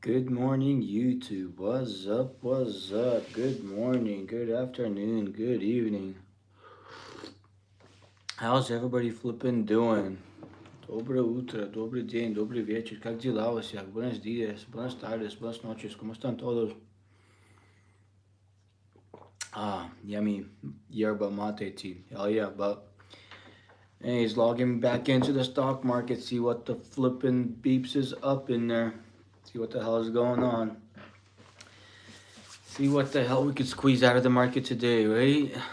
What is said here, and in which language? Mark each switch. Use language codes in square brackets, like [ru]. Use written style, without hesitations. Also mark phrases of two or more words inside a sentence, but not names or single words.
[en] Good morning, YouTube. What's up? What's up? Good morning, good afternoon, good evening. How's everybody flipping doing? [ru] Доброе утро, добрый день, добрый вечер. Как дела у всех? [es] Buenos días, buenas tardes, buenas noches. ¿Cómo están todos? [en] Yummy yerba mate tea. Hell yeah, but anyways, logging back into the stock market, see what the flipping beeps is up in there. See what the hell is going on. See what the hell we could squeeze out of the market today, right?